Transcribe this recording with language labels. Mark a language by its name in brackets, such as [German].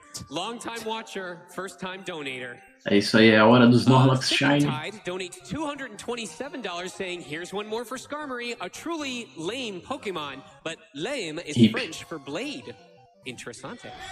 [English] Long-time watcher, first-time donator. [Portuguese] É isso aí, é a hora dos Snorlax Shiny. [English] Donates $227 saying, here's one more for Skarmory, a truly lame Pokémon, but lame is French for blade. [Portuguese] Interessante.